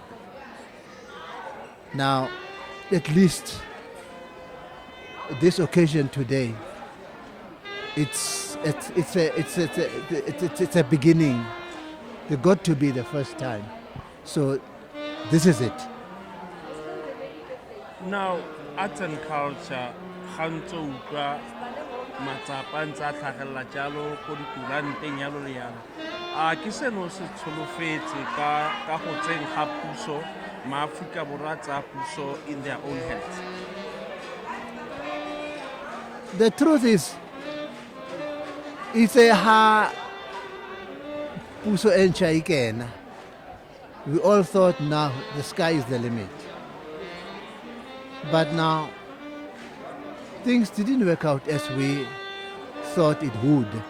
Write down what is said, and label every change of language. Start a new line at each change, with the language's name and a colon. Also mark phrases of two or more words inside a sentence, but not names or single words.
English: Now, at least this occasion today, it's a beginning. It got to be the first time. So this is it. Now, arts and culture,
Tswana: gantse o utlwa matsapa ntse a tlhagelela jalo ko dikuranteng yalo le yalo. A ke seno se tsholofetse ka go tseng ga puso maAforika Borwa tsa puso
English: in their own hands? The truth is, it's a
Tswana: puso entsha ikena.
English: We all thought now the sky is the limit. But now, things didn't work out as we thought it would.